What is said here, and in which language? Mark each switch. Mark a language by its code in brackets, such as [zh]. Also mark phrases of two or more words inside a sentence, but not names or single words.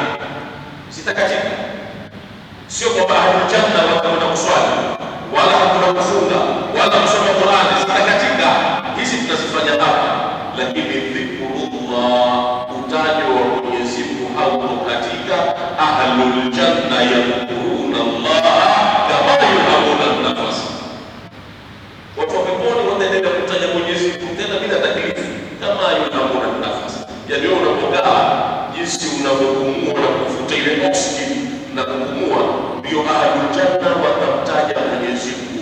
[sw] Sitakatika, sio kwamba hakuna janna wala kuswali wala hakuna kufunga wala kusoma Qur'an, sitakatika. Hizi tunazifanya hapa, lakini dhikrullah, utajo wa Mwenyezi Mungu hautokatika. [ar] Ahlul janna yadhkuruna Allah kama yadhkuruna an-nafas. [sw] Watu wa peponi wataendelea kutaja Mwenyezi Mungu tena bila taklifu, kama [ar] yadhkuruna an-nafas. [sw] Yaani wewe unapokaa, jinsi unavyopumua na kuvuta ile oxygen na kupumua, ndio [ar] ahlul janna [sw] watamtaja Mwenyezi Mungu.